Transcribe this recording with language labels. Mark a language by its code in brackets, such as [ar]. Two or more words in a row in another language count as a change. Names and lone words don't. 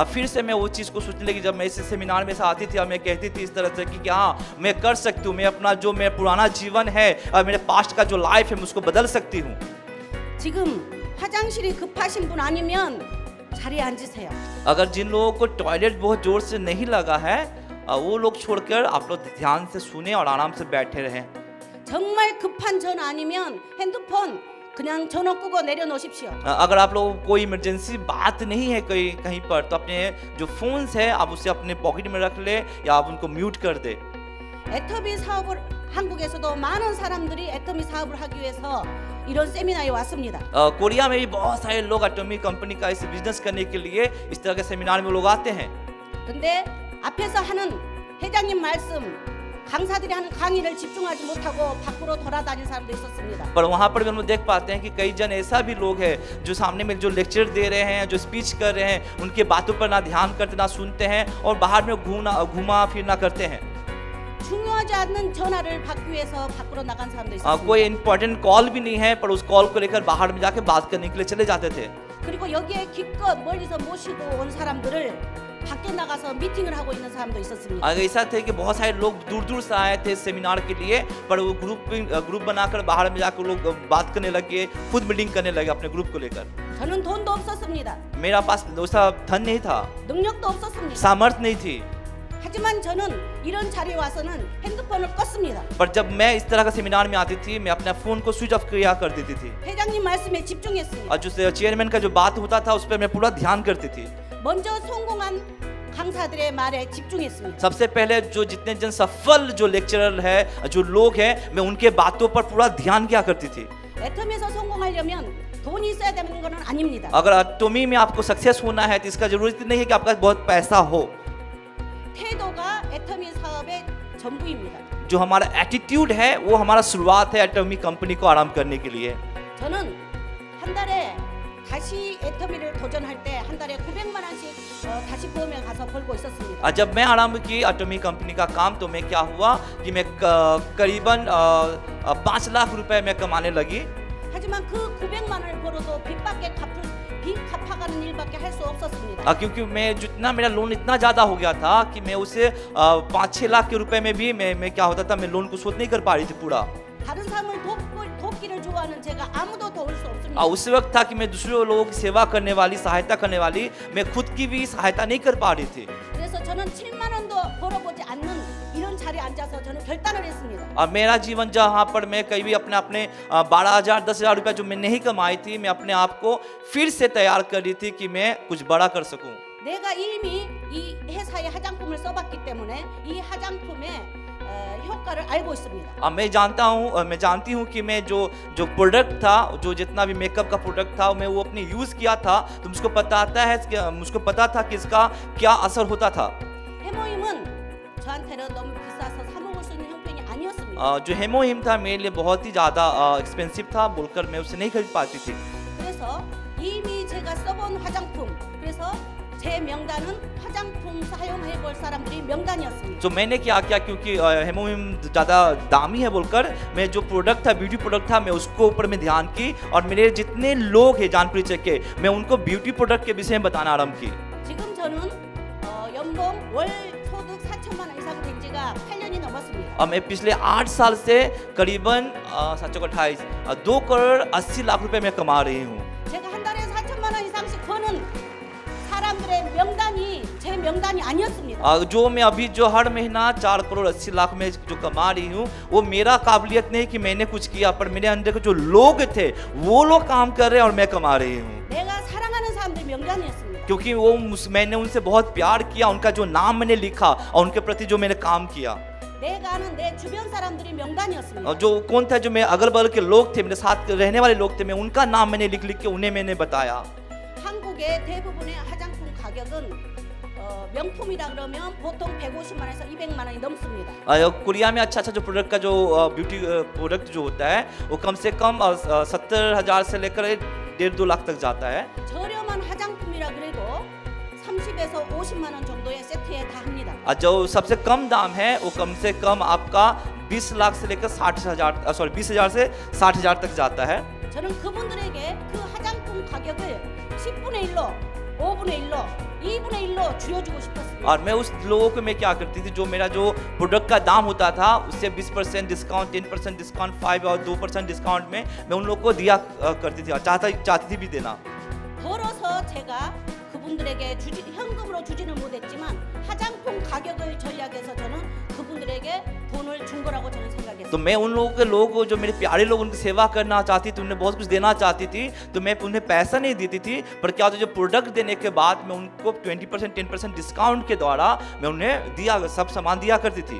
[hi] अब फिर से मैं वो चीज़ को सोचने लगी, जब मैं इस सेमिनार में से आती थी और मैं कहती थी इस तरह से कि हाँ मैं कर सकती हूँ, मैं अपना जो मेरा पुराना जीवन है और मेरे पास्ट का जो लाइफ है मैं उसको बदल सकती हूँ। [ko] 지금 화장실이 급하신 분 아니면 자리에 앉으세요. [hi] अगर जिन लोगों को टॉयलेट बहुत जोर से नहीं लगा है, वो लोग छोड़कर आप लोग ध्यान से सुने और आराम से बैठे रहें। [ko] 정말 급한 전 아니면 핸드폰 그냥 전화 끄고 내려놓으십시오. [hi] अगर आप लोगों को कोई इमरजेंसी बात नहीं है कहीं पर, तो अपने जो फोन्स है आप उसे अपने पॉकेट में रख ले या आप उनको म्यूट कर दे। [ko] 애터미 사업을 한국에서도 많은 사람들이 애터미 사업을 하기 위해서 이런 세미나에 왔습니다. [hi] कोरिया में भी बहुत सारे लोग एटॉमिक कंपनी का इस बिजनेस करने के लिए इस तरह के सेमिनार में लोग आते हैं। [ko] 근데 앞에서 하는 회장님 말씀, 강사들이 하는 강의를 집중하지 못하고 밖으로 돌아다니는 사람도 있었습니다. [hi] पर वहाँ पर भी हम लोग देख पाते हैं कि कई जन ऐसा भी लोग हैं जो सामने में जो लेक्चर दे रहे हैं, जो स्पीच कर रहे हैं, उनके बातों पर ना ध्यान करते ना सुनते हैं और बाहर में घूमा फिरना करते हैं। [ko] 중요하지 않는 전화를 받기 위해서 밖으로 나간 사람도 있었습니다. [hi] कोई इम्पोर्टेंट कॉल भी नहीं है, पर उस कॉल को लेकर बाहर में जाके बात करने के लिए चले जाते थे। [ko] 그리고 여기에 기껏 멀리서 모시고 온 사람들을 밖에 나가서 미팅을 하고 있는 사람도 있었습니다. [hi] आगे ऐसा थे कि बहुत सारे लोग दूर दूर से आए थे सेमिनार के लिए, पर वो ग्रुप बनाकर बाहर में जाकर लोग बात करने लगे, खुद मीटिंग करने लगे अपने ग्रुप को लेकर। [ko] 저는 돈도 없었습니다. [hi] मेरा पास वैसा धन नहीं था, [ko] 능력도 없었습니다. [hi] सामर्थ्य नहीं थी। [ko] 하지만 저는 इ런 자리에 와서는 핸드폰을 껐습니다. [hi] पर जब मैं इस तरह का सेमिनार में आती थी, मैं अपने फोन को [en] switch off [hi] किया कर देती थी [ko] 회장님 말씀에 집중했습니다. [hi] और जो चेयरमैन का जो बात होता था उस पर मैं पूरा ध्यान करती थी। [ko] 먼저 성공한 강사들의 말에 집중했습니다. [hi] सबसे पहले जो जितने जन सफल जो लेक्चरर है, जो लोग हैं, मैं उनके बातों पर पूरा ध्यान किया करती थी। [ko] 애터미에서 성공하려면 돈이 있어야 되는 것은 아닙니다. [hi] अगर एटॉमी में आपको सक्सेस होना है तो इसका जरूरत नहीं है कि आपका बहुत पैसा हो। [ko] 태도가 애터미 사업의 전부입니다. [hi] जो हमारा एटीट्यूड है वो हमारा शुरुआत है एटॉमी कंपनी को आराम करने के लिए। [ko] 저는 한 달에 다시 애터미를 도전할 때 한 달에 900만 원씩 다시 보험에 가서 벌고 있었습니다. [hi] जब मैं आरंभ की एटॉमी कंपनी का काम, तो मैं क्या हुआ कि मैं करीबन 5 लाख रुपए मैं कमाने लगी। [ko] 하지만 그 900만 원을 벌어도 빚 갚아가는 일밖에 할 수 없었습니다. [hi] क्योंकि मैं जितना मेरा लोन इतना ज़्यादा हो गया था कि मैं उसे 5-6 लाख के रुपए में भी मैं क्या होता था, मैं लोन को शोध नहीं कर पा रही थी पूरा। [ko] 다른 사람을 돕고 도와받기를 좋아하는 제가 아무도 도울 수 없습니다. [hi] उस वक्त था कि मैं दूसरे लोगों की सेवा करने वाली, सहायता करने वाली, मैं खुद की भी सहायता नहीं कर पा रही थी। [ko] 그래서 저는 7만 원도 벌어보지 않는 이런 자리에 앉아서 저는 결단을 했습니다. [hi] और मेरा जीवन जहाँ पर मैं कहीं भी अपने 12,000 10,000 रुपया जो मैं नहीं कमाई थी, मैं अपने आप को फिर से तैयार कर रही थी कि मैं कुछ बड़ा कर सकूं। [ko] 내가 이미 이 회사의 화장품을 써봤기 때문에 이 화장품의 효과를 알고 있습니다. [hi] अब मैं जानती हूँ कि मैं जो प्रोडक्ट था, जो जितना भी मेकअप का प्रोडक्ट था, मैं वो अपने यूज़ किया था, तो मुझको पता था कि इसका क्या असर होता था। [ko] 해모임은 저한테는 너무 비싸서 사 먹을 수 있는 형편이 아니었습니다. [hi] जो हेमोहिम था मेरे लिए बहुत ही ज़्यादा एक्सपेंसिव था, बोलकर मैं उसे नहीं खरीद पाती थी। [ko] 그래서 이미 제가 써본 화장품, 그래서 제 명단은 화장품 사용해 볼 사람들이 명단이었습니다. [hi] तो मैंने क्या किया, क्योंकि हेमोहिम ज़्यादा दामी है बोलकर मैं जो प्रोडक्ट था, [en] beauty product [hi] था, मैं उसको ऊपर में ध्यान की और मेरे जितने लोग हैं जान परिचय के, मैं उनको [en] beauty product [hi] के विषय में बताना आरंभ की। [ko] 지금 저는 연봉 월 소득 4천만 원 이상 된 지가 8년이 넘었습니다. [hi] और मैं पिछले 8 साल से करीबन 728 2 करोड़ 80 लाख रुपए मैं कमा रही हूँ। [ko] 제가 한 달에 4천만 원 이상씩 버는 사람들의 명단이 제 명단이 아니었습니다. [hi] जो मैं अभी जो हर महीना 4 करोड़ 80 लाख में जो कमा रही हूँ, वो मेरा काबिलियत नहीं कि मैंने कुछ किया, पर मेरे अंदर के जो लोग थे वो लोग काम कर रहे हैं और मैं कमा रही हूँ। [ko] 내가 사랑하는 사람들 명단이었습니다. [hi] क्योंकि मैंने उनसे बहुत प्यार किया, उनका जो नाम मैंने लिखा और उनके प्रति जो मैंने काम किया। [ko] 내가 아는 내 주변 사람들이 명단이었습니다. [hi] और जो कौन था, जो मेरे अगल बगल के लोग थे, मेरे साथ रहने वाले लोग थे, मैं उनका नाम मैंने लिख के उन्हें मैंने बताया। [ko] 한국의 대부분의 화장품 가격은 명품이라 그러면 보통 150만 원에서 200만 원이 넘습니다. [hi] कोरिया में अच्छा जो प्रोडक्ट का जो [en] beauty product [hi] जो होता है, वो कम से कम 70,000 से लेकर 1.5-2 लाख तक जाता है। [ko] 저렴한 화장품이라 그래도 30에서 50만 원 정도의 세트에 다 합니다. [hi] जो सबसे कम दाम है वो कम से कम आपका 20 लाख से लेकर 20,000 से 60,000 तक जाता है। [ko] 저는 그분들에게 그 화장품 가격을 10분의 1로, 5분의 1로, 2분의 1로 줄여주고 싶었습니다. [hi] और मैं उस लोगों को मैं क्या करती थी, जो मेरा जो प्रोडक्ट का दाम होता था उससे 20% डिस्काउंट, 10% डिस्काउंट, 5 और 2% डिस्काउंट में मैं उन लोगों को दिया करती थी, चाहती थी भी देना। [ko] 벌어서 제가 그분들에게 현금으로 주지는 못했지만 화장품 가격을 전략해서 저는 그분들에게 돈을 준 거라고 저는 생각했어요. [hi] तो मैं उन लोगों को जो मेरे प्यारे लोग, उनकी सेवा करना चाहती थी, उन्हें बहुत कुछ देना चाहती थी, तो मैं उन्हें पैसा नहीं देती थी, पर क्या होता, जो प्रोडक्ट देने के बाद मैं उनको 20% 10% डिस्काउंट के द्वारा मैं उन्हें सब सामान दिया करती थी।